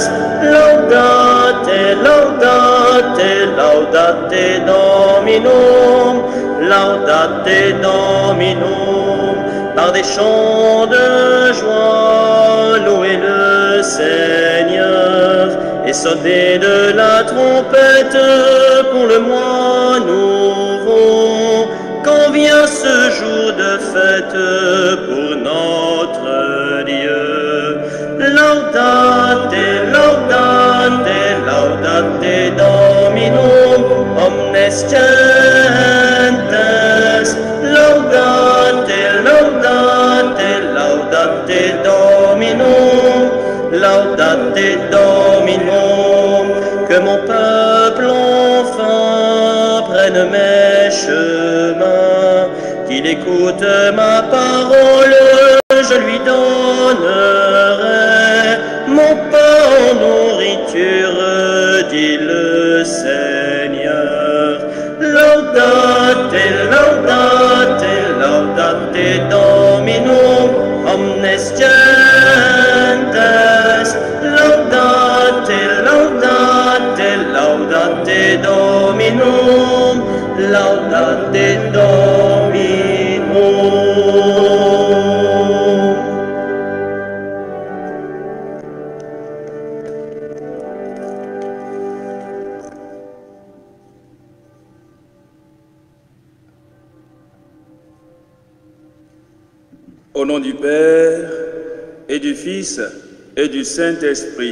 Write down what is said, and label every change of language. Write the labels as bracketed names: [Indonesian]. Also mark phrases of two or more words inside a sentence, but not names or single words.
[French] Laudate, laudate, laudate Dominum, laudate Dominum. Par des chants de joie, louez le Seigneur, et sonnez de la trompette pour le mois nouveau, quand vient ce jour de fête pour notre Dieu. [Latin] Laudate, laudate, laudate Dominum, omnes gentes. Laudate, laudate, laudate Dominum, laudate Dominum. [French] Que mon peuple enfin prenne mes chemins, qu'il écoute ma parole, je lui donnerai mon pain en nourriture, dit le Seigneur. [Latin] Laudate, laudate, laudate Dominum, omnes gentes. Laudate, laudate, laudate Dominum, laudate Dominum. [French] Au nom du Père et du Fils et du Saint-Esprit.